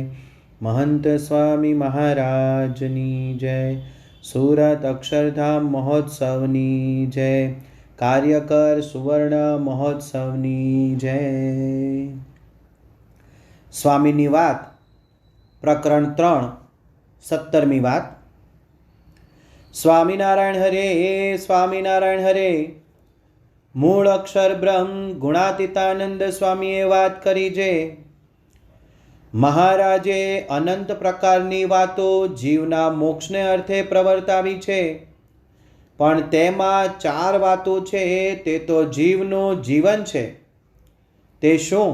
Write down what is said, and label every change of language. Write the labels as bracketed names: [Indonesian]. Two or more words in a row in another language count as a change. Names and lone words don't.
[Gujarati] મહંત સ્વામી મહારાજની જય। સુરત અક્ષરધામ મહોત્સવની જય। કાર્યકર સુવર્ણ મહોત્સવની જય। સ્વામીની વાત પ્રકરણ 3 17મી વાત। સ્વામીનારાયણ હરે સ્વામીનારાયણ હરે। મૂળ અક્ષર બ્રહ્મ ગુણાતીતાનંદ સ્વામીએ વાત કરી છે। મહારાજે અનંત પ્રકારની વાતો જીવના મોક્ષને અર્થે પ્રવર્તાવી છે, પણ તેમાં 4 વાતો છે તે તો જીવનું જીવન છે। તે શું?